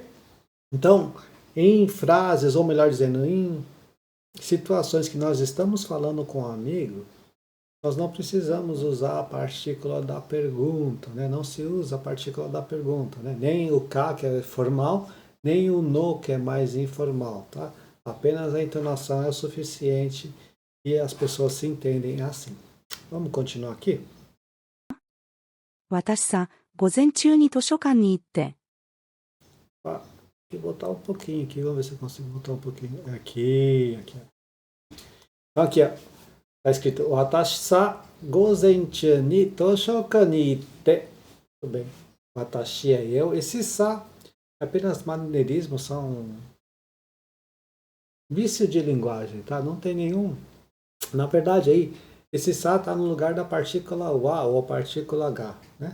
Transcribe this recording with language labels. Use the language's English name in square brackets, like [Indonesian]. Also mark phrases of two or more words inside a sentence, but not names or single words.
[Portuguese] Então, em frases, ou melhor dizendo, em situações que nós estamos falando com um amigo, nós não precisamos usar a partícula da pergunta, né? Não se usa a partícula da pergunta, né? Nem o K, que é formal, nem o no, que é mais informal, tá? Apenas a entonação é o suficiente e as pessoas se entendem assim. Vamos continuar aqui? [Japanese] 私さ、午前中に図書館に行って、 [Portuguese] Ah, vou botar um pouquinho aqui, vamos ver se eu consigo botar um pouquinho. Aqui. Então aqui, ó. Tá escrito [Japanese] 私さ午前中に図書館に行って. [Portuguese] Tudo bem. Watashi é eu. Esse sa é apenas maneirismo, são vício de linguagem, tá? Não tem nenhum. Na verdade aí, esse sa tá no lugar da partícula wa ou a partícula h, né?